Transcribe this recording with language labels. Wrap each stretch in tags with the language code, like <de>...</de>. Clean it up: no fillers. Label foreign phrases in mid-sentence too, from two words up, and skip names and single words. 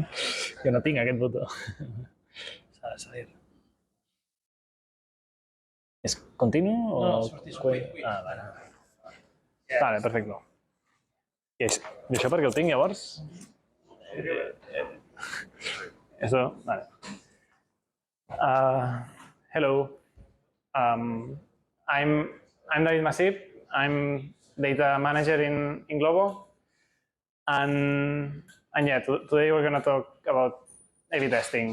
<ca>Jo no tinc aquest botó. S'ha de salir. És continu o... No, sortir. Ah, vale. Vale, perfecte. I això perquè ho tinc, llavors?</ca> <es>Eso, vale.</es> <en>Hello. I'm David Masip. I'm data manager in Glovo. And yeah, today we're going to talk about A/B testing.</en>